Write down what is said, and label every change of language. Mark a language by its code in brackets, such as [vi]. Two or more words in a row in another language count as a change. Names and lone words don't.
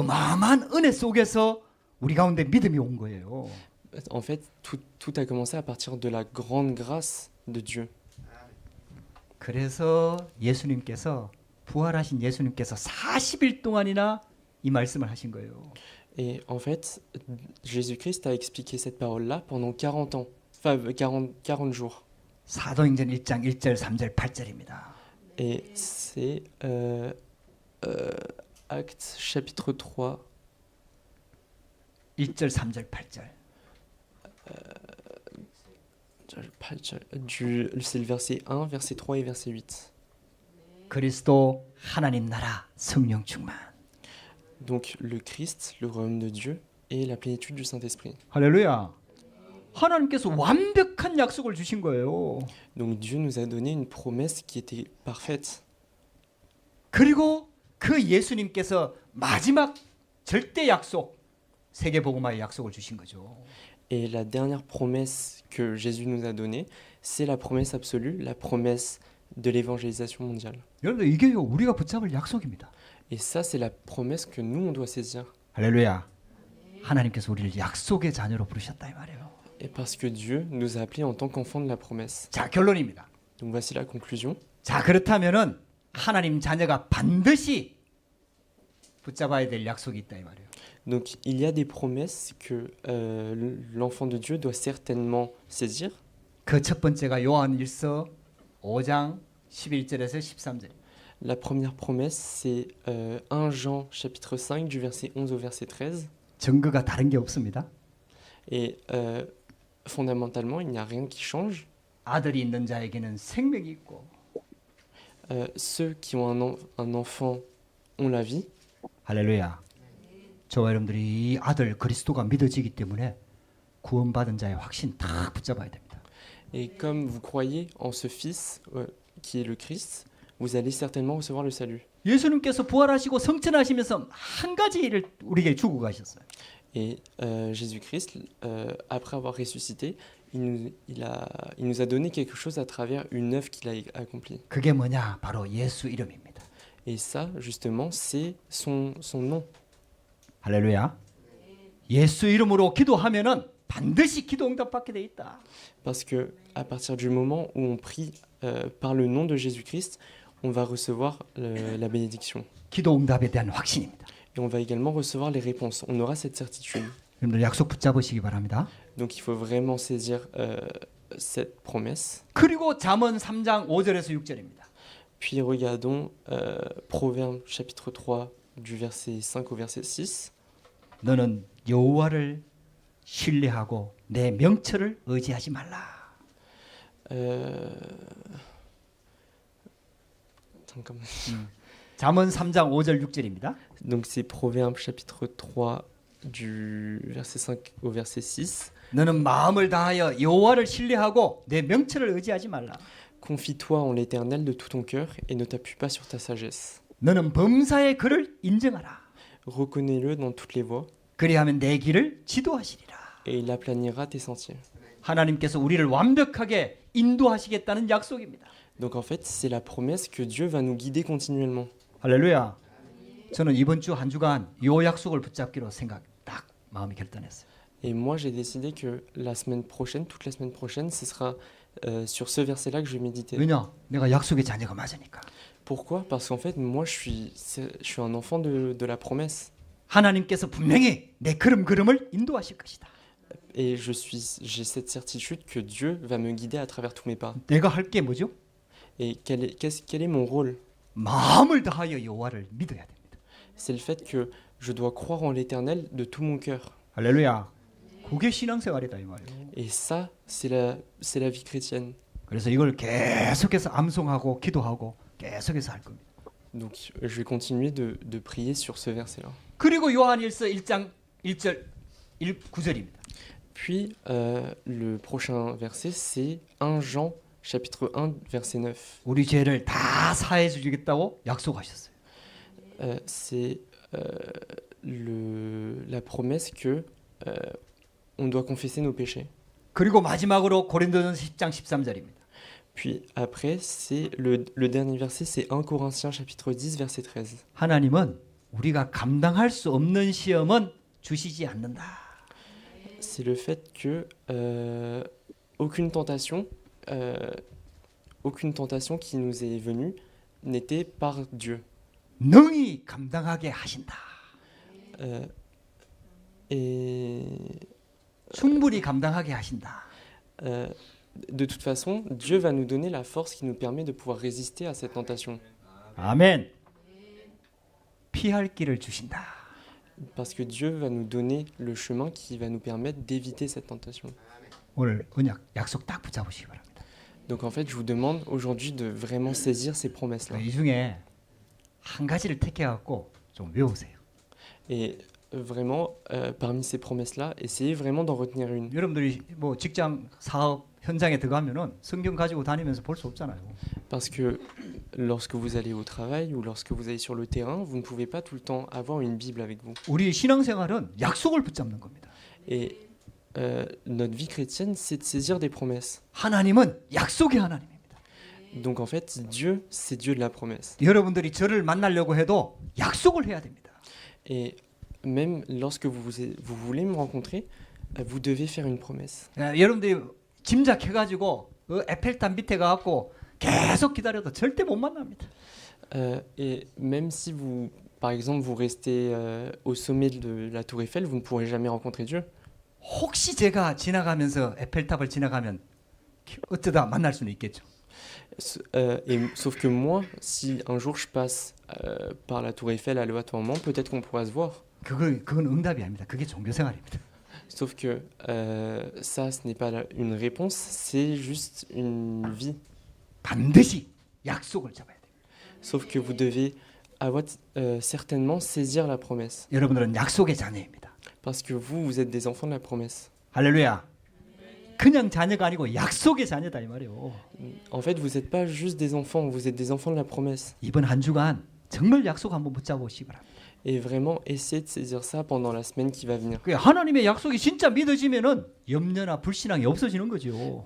[ko] 하나님의 어마어마한 은혜 속에서 우리 가운데 믿음이 온 거예요. [fr] En fait, tout a commencé à partir de la grande grâce de Dieu. [ko] 그래서 예수님께서 부활하신 예수님께서 40일 동안이나 이 말씀을 하신 거예요. [fr] Et en fait, Jésus-Christ a expliqué cette parole-là pendant 40 ans, enfin 40 jours. [ko] 사도행전 1장 1절, 3절, 8절입니다. [fr] Et c'est Actes chapitre 3, [ko] 1절, 3절, 8절. [fr] c'est le verset 1, verset 3 et verset 8. [ko] 그리스도 하나님 나라 성령 충만. [fr] Donc le Christ, le royaume de Dieu et la plénitude du Saint-Esprit. [ko] 할렐루야. 하나님께서 완벽한 약속을 주신 거예요. [fr] Donc Dieu nous a donné une promesse qui était parfaite. [ko] 그리고 그 예수님께서 마지막 절대 약속, 세계복음화의 약속을 주신 거죠. [fr] Et la dernière promesse que Jésus nous a donnée, c'est la promesse absolue, la promesse de l'évangélisation mondiale. [ko] 여러분들 이게요 우리가 붙잡을 약속입니다. [fr] Et ça, c'est la promesse que nous, on doit saisir. [ko] 할렐루야. 하나님께서 우리를 약속의 자녀로 부르셨다 이 말이에요. [fr] Et parce que Dieu nous a appelés en tant qu'enfants de la promesse. [ko] 자, 결론입니다. [fr] Donc voici la conclusion. [ko] 자, 그렇다면은 하나님 자녀가 반드시 붙잡아야 될 약속이 있다 이 말이에요. [fr] Donc il y a des promesses que l'enfant de Dieu doit certainement saisir. [ko] 그 첫 번째가 요한일서 5장 11절에서 13절. [fr] La première promesse, c'est 1 Jean chapitre 5 du verset 11 au verset 13. [ko] 증거가 다른 게 없습니다. [fr] Et fondamentalement, il n'y a rien qui change. [ko] 아들이 있는 자에게는 생명이 있고 [fr] Ceux qui ont un enfant ont la vie. [ko] 할렐루야. 저와 여러분들이 이 아들 그리스도가 믿어지기 때문에 구원받은 자의 확신 다 붙잡아야 됩니다. [fr] Et comme vous croyez en ce Fils qui est le Christ, vous allez certainement recevoir le salut. [ko] 예수님께서 부활하시고 성천하시면서 한 가지 일을 우리에게 주고 가셨어요. [fr] Et Jésus-Christ, après avoir ressuscité, il nous a donné quelque chose à travers une œuvre qu'il a accomplie. [ko] 그게 뭐냐? 바로 예수 이름입니다. [fr] Et ça, justement, c'est son nom. [ko] 할렐루야. 예수 이름으로 기도하면은 반드시 기도 응답받게 돼 있다. [fr] Parce que à partir du moment où on prie par le nom de Jésus-Christ, on va recevoir la bénédiction. [ko] 기도 응답에 대한 확신입니다. [fr] Et on va également recevoir les réponses. On aura cette certitude. [ko] 여러분들 약속 붙잡으시기 바랍니다. [fr] Donc il faut vraiment saisir cette promesse. [ko] 그리고 잠언 3장 5절에서 6절입니다. [fr] Puis regardons Proverbes chapitre 3 du verset 5 au verset 6. [ko] 너는 여호와를 신뢰하고 내 명철을 의지하지 말라. [fr] Comme... [ko] 잠언 3장 5절 6절입니다. [fr] Donc c'est Proverbes chapitre 3 du verset 5 au verset 6. [ko] 너는 마음을 다하여 여호와를 신뢰하고 내 명철을 의지하지 말라. [fr] Confie-toi en l'Éternel de tout ton cœur et ne t'appuie pas sur ta sagesse. [ko] 너는 범사의 그를 인정하라. [fr] Reconnais-le dans toutes les voies [ko] 그리하면 내 길을 지도하시리라. [fr] et il aplanira tes sentiers. [ko] 하나님께서 우리를 완벽하게 인도하시겠다는 약속입니다. [fr] Donc en fait, c'est la promesse que Dieu va nous guider continuellement. [ko] 할렐루야. 저는 이번 주 한 주간 이 약속을 붙잡기로 딱 마음이 결단했어요. [fr] Et moi, j'ai décidé que la semaine prochaine, toute la semaine prochaine, ce sera sur ce verset-là que je vais méditer. [ko] 왜냐? 내가 약속의 자녀가 맞으니까. [fr] Pourquoi? Parce qu'en fait, moi, je suis un enfant de la promesse. [ko] 하나님께서 분명히 내 걸음을 인도하실 것이다. [fr] Et j'ai cette certitude que Dieu va me guider à travers tous mes pas. [ko] 내가 할 게 뭐죠? [fr] Et quel est mon rôle? [ko] 마음을 다하여 여호와를 믿어야 됩니다. [fr] C'est le fait que je dois croire en l'Éternel de tout mon cœur. [ko] 할렐루야. 그게 신앙생활이다 이 말이에요. [fr] Et ça, c'est la vie chrétienne. [ko] 그래서 이걸 계속해서 암송하고 기도하고 계속해서 할 겁니다. [fr] Donc, je vais continuer de prier sur ce verset-là. [ko] 그리고 요한일서 1장 1절 9절입니다. [fr] Puis, le prochain verset, c'est 1 Jean, chapitre 1, verset 9. [ko] 우리 죄를 다 사해 주겠다고 약속하셨어요. [fr] C'est la promesse que on doit confesser nos péchés. [ko] 그리고 마지막으로 고린도전서 10장 13절입니다. [fr] Puis après, c'est le dernier verset, c'est 1 Corinthiens chapitre 10 verset 13. [ko] 하나님은 우리가 감당할 수 없는 시험은 주시지 않는다. [fr] C'est le fait que euh, aucune tentation qui nous est venue n'était par Dieu. [ko] 능히 감당하게 하신다. [fr] Euh, et [ko] 충분히 감당하게 하신다. [fr] euh, de toute façon, Dieu va nous donner la force qui nous permet de pouvoir résister à cette tentation. [ko] 아멘. 피할 길을 주신다. [fr] Parce que Dieu va nous donner le chemin qui va nous permettre d'éviter cette tentation. [ko] 오늘 언약 약속 딱 붙잡으시기 바랍니다. [fr] Donc en fait, je vous demande aujourd'hui de vraiment saisir ces promesses-là. [ko] 이 중에 한 가지를 택해갖고 좀 외우세요. [fr] Et vraiment, parmi ces promesses-là, essayez vraiment d'en retenir une. [ko] 여러분들이 뭐 직장 사업 현장에 들어가면은 성경 가지고 다니면서 볼 수 없잖아요. [fr] Parce que lorsque vous allez au travail ou lorsque vous allez sur le terrain, vous ne pouvez pas tout le temps avoir une Bible avec vous. [ko] 우리 신앙생활은 약속을 붙잡는 겁니다. [fr] Et notre vie chrétienne, c'est de saisir des promesses. [ko] 하나님은 약속의 하나님입니다. [fr] Donc en fait, Dieu, c'est Dieu de la promesse. [ko] 여러분들이 저를 만나려고 해도 약속을 해야 됩니다. [fr] Et même lorsque vous voulez me rencontrer, vous devez faire une promesse. [ko] 여러분들이 짐작해가지고 에펠탑 밑에 가갖고 계속 기다려도 절대 못 만납니다. [fr] Et même si vous, par exemple, vous restez au sommet de la tour Eiffel, vous ne pourrez jamais rencontrer Dieu. [ko] 혹시 제가 지나가면서 에펠탑을 지나가면 어쩌다 만날 수는 있겠죠. [fr] Sauf que moi, si un jour je passe par la tour Eiffel aléatoirement, peut-être qu'on pourra se voir. [ko] 그건 응답이 아닙니다. 그게 종교생활입니다. [fr] Sauf que ça, ce n'est pas une réponse, c'est juste une vie. [ko] 반드시 약속을 잡아야 돼요. [fr] Sauf que vous devez avoir, certainement saisir la promesse. [ko] 여러분들은 약속의 자녀입니다. [fr] Parce que vous êtes des enfants de la promesse. [ko] 할렐루야. 그냥 자녀가 아니고 약속의 자녀다 이 말이에요. [fr] En fait, vous n'êtes pas juste des enfants, vous êtes des enfants de la promesse. [ko] 이번 한 주간 정말 약속 한번 붙잡으시기 바랍니다. [fr] Et vraiment, essayez de saisir ça pendant la semaine qui va venir. [ko] 하나님의 약속이 진짜 믿어지면은 염려나 불신앙이 없어지는 거죠.